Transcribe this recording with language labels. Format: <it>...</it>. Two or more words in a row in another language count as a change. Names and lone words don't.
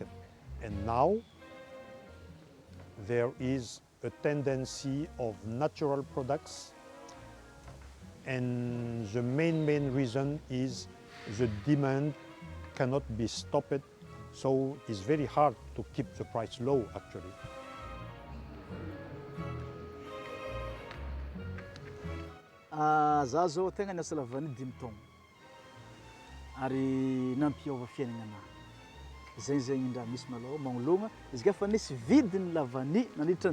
<en>And now there is a tendency of natural products, and the main reason is the demand cannot be stopped, so it's very hard to keep the price low actually.</en> <mg>Za zao tegna niasa lavany 5 taogno ary nampiova fiaignana zay zegny ndraha misy malôha magnologna izy ka fa nisy vidiny lavany nandritra</mg>